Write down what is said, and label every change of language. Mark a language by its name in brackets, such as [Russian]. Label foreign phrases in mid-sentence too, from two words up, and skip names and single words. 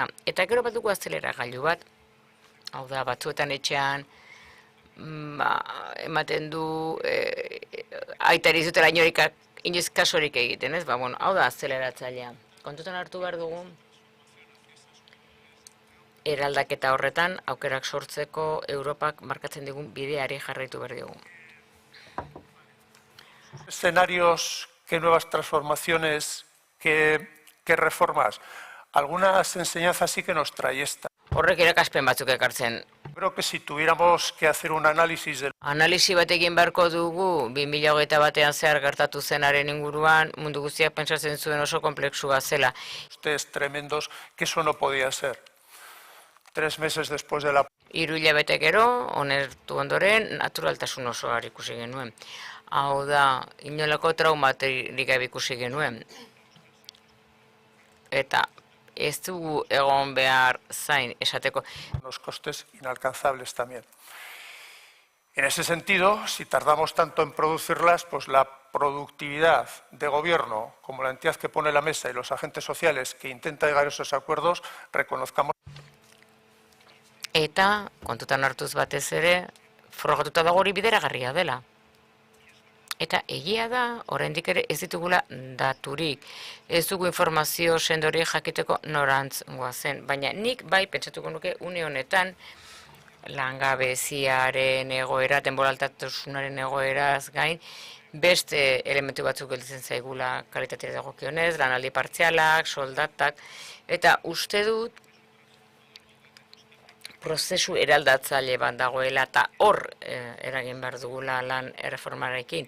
[Basque] Eta gero bat dugu azelera gailu bat, hau da, batzuetan etxean, ematen du, aitari zutela inoiz kasurik egiten, ez? Hau da azeleratzailea. Kontutan hartu behar dugu, eraldaketa horretan, aukerak sortzeko Europak markatzen digun bideari jarraitu behar dugu. [Spanish] Escenarios, qué nuevas transformaciones, qué reformas. Algunas enseñanzas sí que nos trae esta. [Basque] Horrek irakaspen batzuk ekartzen. [Spanish] Creo que si tuviéramos que hacer un análisis del [Basque] Analisi bat egin beharko dugu, 2021 zehar gertatu zenaren inguruan, mundu guztiak pentsatzen zuen oso komplexua zela. [Spanish] costes tremendos, que eso no podía ser. 3 meses después de la [Basque] 3 hilabete gero, onertu ondoren, naturaltasun osoa ikusi genuen. Hau da, inolako traumatik gabe ikusi genuen. Eta ez dugu egon behar zain esateko. [Spanish] unos costes inalcanzables también. En ese sentido, si tardamos tanto en producirlas, pues la productividad de gobierno, como la entidad que pone la mesa y los agentes sociales que intenta llegar a esos acuerdos, reconozcamos. [Basque] Eta, kontutan hartuz batez ere, frogatuta dago hori bideragarria dela. Eta egia da, oraindik ere ez ditugula daturik. Ez dugu informazio sendori jakiteko norantz goazen. Baina nik bai pentsatuko nuke une honetan langabeziaren egoera, denboraltatasunaren egoeraz gain, beste elementu batzuk gelditzen zaigula kalitatea dagokionez, lanaldi partzialak, soldatak, eta uste dut prozesu eraldatzaile bat dagoela eta hor eragin behar dugula lan erreformarekin.